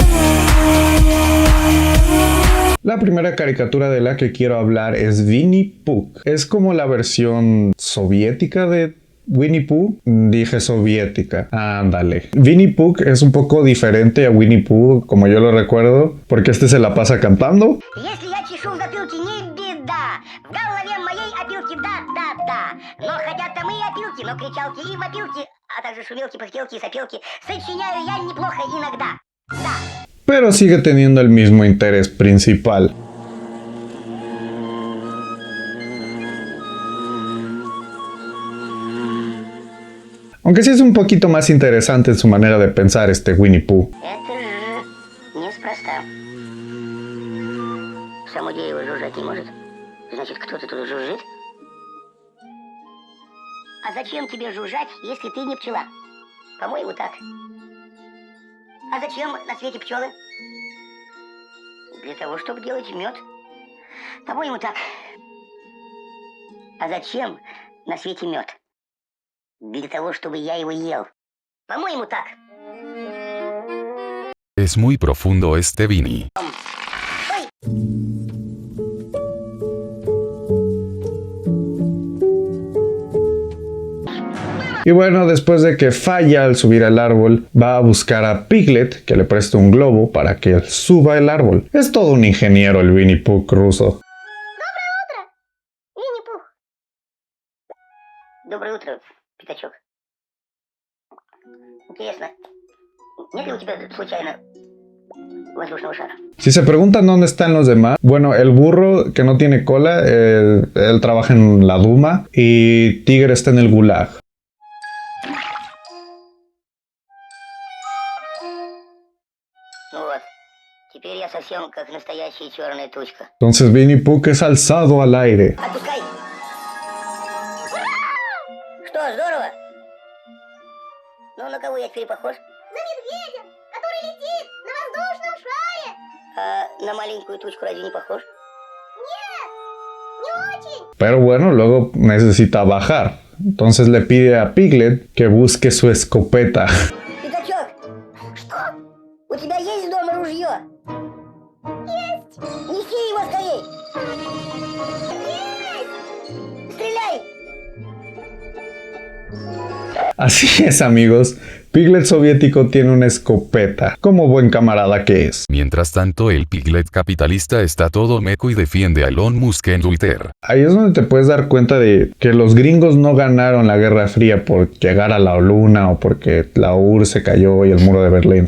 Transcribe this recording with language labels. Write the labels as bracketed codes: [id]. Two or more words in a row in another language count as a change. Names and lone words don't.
[es] La primera caricatura de la que quiero hablar es Winnie Pooh. Es como la versión soviética de Winnie Pooh. Dije soviética. Ándale. Winnie Pooh es un poco diferente a Winnie Pooh, como yo lo recuerdo, porque este se la pasa cantando. [ru] В голове моей опилки, да. Но хотят там и опилки, но кричалки и вопилки, а также шумелки, пыхтелки и сопелки. Сочиняю я неплохо иногда, да. [es] Pero sigue teniendo el mismo interés principal. Aunque sí es un poquito más interesante en su manera de pensar este Winnie Pooh. [ru] Это же неспроста. Само дерево жужжать не может. Значит, кто-то тут жужжит? А зачем тебе жужжать, если ты не пчела? По-моему, так. А зачем на свете пчелы? Для того, чтобы делать мед. По-моему, так. А зачем на свете мед? Для того, чтобы я его ел. По-моему, так. [es] Es muy profundo este Vinny. Y bueno, después de que falla al subir al árbol, va a buscar a Piglet, que le presta un globo para que suba el árbol. Es todo un ingeniero el Winnie Pooh ruso. [ru] Доброе утро, Винни-Пух. Доброе утро, Пятачок. Интересно, нет ли у тебя случайно воздушного шара? [es] Si se preguntan dónde están los demás, bueno, el burro que no tiene cola, él trabaja en la Duma y Tigre está en el Gulag. [ru] Ну вот, теперь я совсем как настоящая черная тучка. [es] Entonces Winnie Pooh es alzado al aire. [ru] Отпускай! Что, здорово? Ну, на кого я теперь похож? На медведя, который летит на воздушном шаре. А на маленькую тучку разве не похож? Нет, не очень. [es] Pero bueno, luego necesita bajar. Entonces le pide a Piglet que busque su escopeta. [ru] Пятачок, что? У тебя есть дома ружье? Есть. Неси его скорей. Есть. Стреляй. [es] Así es, amigos. Piglet soviético tiene una escopeta, como buen camarada que es. Mientras tanto, el Piglet capitalista está todo meco y defiende a Elon Musk en Twitter. Ahí es donde te puedes dar cuenta de que los gringos no ganaron la Guerra Fría por llegar a la luna o porque la URSS se cayó y el muro de Berlín.